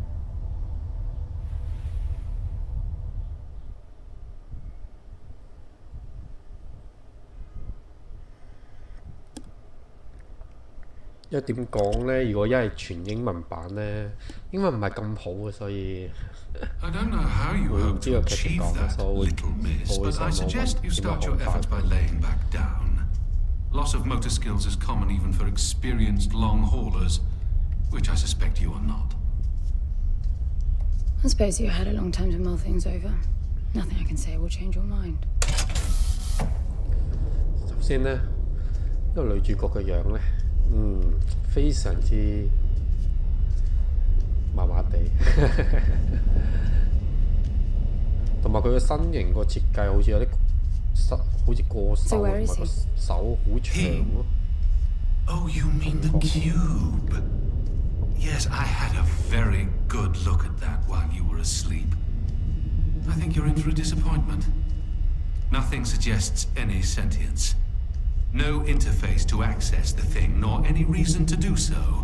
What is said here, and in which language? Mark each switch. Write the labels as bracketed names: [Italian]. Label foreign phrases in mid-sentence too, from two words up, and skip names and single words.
[Cantonese] 「因為點講呢？如果一係全英文版呢，英文唔係咁好嘅，所以 [English] I don't know how you hope to achieve that, little miss, but I suggest you start your efforts by laying back down. Loss of motor skills is common even for experienced long haulers, which I suspect you are not. I suppose you had a long time to mull things over. Nothing I can say will change your mind. [Cantonese] 首先呢，呢個女主角嘅樣呢，非常之麻麻地，同埋佢嘅身形個設計好似有啲好似過手，同埋個手好長咯。 [English] Oh, you mean the cube? Yes, I had a very good look at that while you were asleep. I think you're in for a disappointment. Nothing suggests any sentience. No interface to access the thing, nor any reason to do so.